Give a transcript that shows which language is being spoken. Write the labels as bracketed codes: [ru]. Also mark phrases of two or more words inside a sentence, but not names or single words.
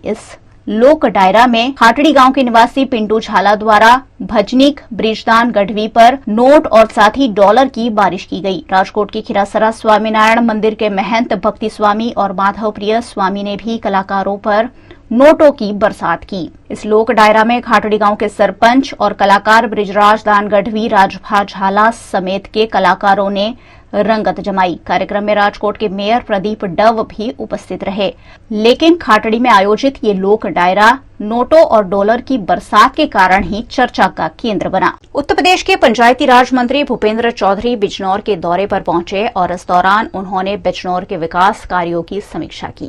[hi] इस लोक डायरा में खाटड़ी गांव के निवासी पिंटू झाला द्वारा भजनीक ब्रिजदान गढ़वी पर नोट और साथ ही डॉलर की बारिश की गई। राजकोट के खीरासरा स्वामीनारायण मंदिर के महंत भक्ति स्वामी और माधव प्रिय स्वामी ने भी कलाकारों पर नोटों की बरसात की। इस लोक डायरा में खाटड़ी गांव के सरपंच और कलाकार ब्रिजराज दान गढ़वी, राजभा झाला समेत के कलाकारों ने रंगत जमाई। कार्यक्रम में राजकोट के मेयर प्रदीप डव भी उपस्थित रहे, लेकिन खाटड़ी में आयोजित ये लोक डायरा नोटों और डॉलर की बरसात के कारण ही चर्चा का केंद्र बना। उत्तर प्रदेश के पंचायती राज मंत्री भूपेंद्र चौधरी बिजनौर के दौरे पर पहुंचे और इस दौरान उन्होंने बिजनौर के विकास कार्यों की समीक्षा की।